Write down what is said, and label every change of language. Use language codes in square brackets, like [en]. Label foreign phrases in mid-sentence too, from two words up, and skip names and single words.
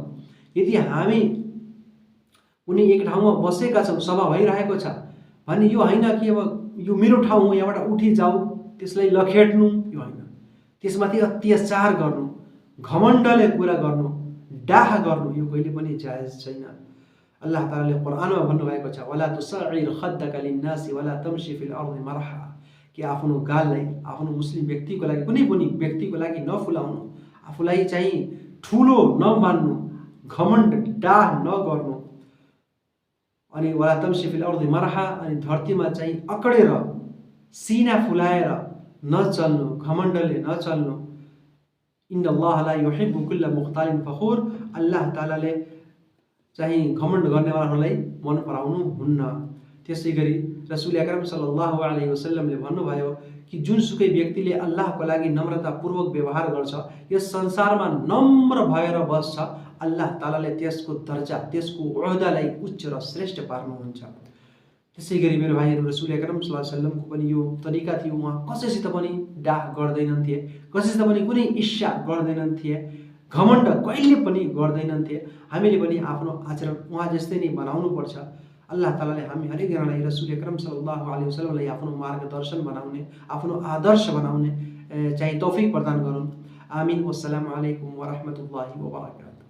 [ne] यदि हामी कुनै एक ठाउँमा बसेका छौँ, सभा भइरहेको छ भने यो होइन कि अब यो मेरो ठाउँ हो यहाँबाट उठी जाऊ, त्यसलाई लखेट्नु, यो होइन। त्यसमाथि अत्याचार गर्नु, घमण्डले कुरा गर्नु, डाह गर्नु यो कहिले पनि जायज छैन। अल्लाह तालाले कुरानमा भन्नुभएको छ [ar] ولا تصعر خدك للناس ولا تمش في الأرض مرحا, [ne] कि आफ्नो गाललाई आफ्नो मुस्लिम व्यक्तिको लागि कुनै पनि व्यक्तिको लागि नफुलाउनु, आफूलाई चाहिँ ठुलो नमान्नु, घमण्ड डाह नगर्नु, अनि [ar] ولا تمش في الأرض مرحا, [ne] अनि धरतीमा चाहिँ अकडेर सिना फुलाएर नचल्नु, घमण्डले नचल्नु। [ar] إن الله لا يحب كل مختال فخور, [ne] अल्लाह तालाले चाहिँ घमण्ड गर्नेवालाहरूलाई मन पराउनु हुन्न। त्यसै गरी [ar] رسول أكرم صلى الله عليه [ne] वसल्लमले भन्नुभयो कि जुनसुकै व्यक्तिले अल्लाहको लागि नम्रतापूर्वक व्यवहार गर्छ, यस संसारमा नम्र भएर बस्छ, अल्लाह तालाले त्यसको दर्जा, त्यसको ओहदालाई उच्च र श्रेष्ठ पार्नुहुन्छ। त्यसै गरी मेरो भाइहरू, [ar] رسول أكرم صلى الله عليه [ne] वसल्लमको पनि यो तरिका थियो, उहाँ कसैसित पनि डाह गर्दैनन्थे, कसैसित पनि कुनै ईर्ष्या गर्दैनन्थे, घमण्ड कहिले पनि गर्दैनन्थे। हामीले पनि आफ्नो आचरण उहाँ जस्तै नै बनाउनुपर्छ। अल्लाह तालाले हामी हरेकजनालाई [ar] رسول أكرم صلى الله عليه [ne] वसल्लमलाई आफ्नो मार्गदर्शन बनाउने, आफ्नो आदर्श बनाउने चाहिँ तौफिक प्रदान गरून्। आमीन। [ar] والسلام عليكم ورحمة الله وبركاته.